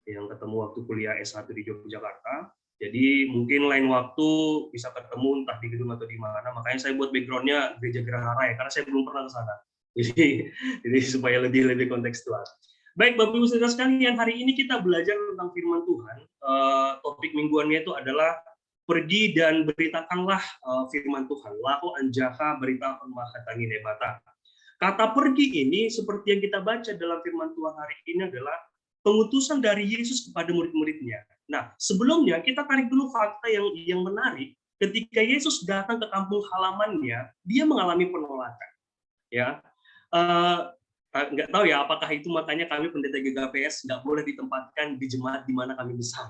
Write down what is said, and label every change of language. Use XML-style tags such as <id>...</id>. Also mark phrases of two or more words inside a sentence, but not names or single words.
<id>yang ketemu waktu kuliah S1 di Yogyakarta. Jadi mungkin lain waktu bisa ketemu entah di gedung atau di mana. Makanya saya buat background-nya Gereja Geraha Raya karena saya belum pernah ke sana. Jadi supaya lebih kontekstual. Baik, Bapak Ibu Saudara sekalian, hari ini kita belajar tentang firman Tuhan. Topik mingguannya itu adalah pergi dan beritakanlah firman Tuhan.</id> <bts>Lahu anjaha berita permahatangin nebata.</bts> <id>Kata pergi ini seperti yang kita baca dalam firman Tuhan hari ini adalah pengutusan dari Yesus kepada murid-muridnya. Nah, sebelumnya kita tarik dulu fakta yang menarik. Ketika Yesus datang ke kampung halamannya, dia mengalami penolakan. Ya, nggak tahu ya apakah itu makanya kami pendeta GKPS nggak boleh ditempatkan di jemaat di mana kami besar.</id>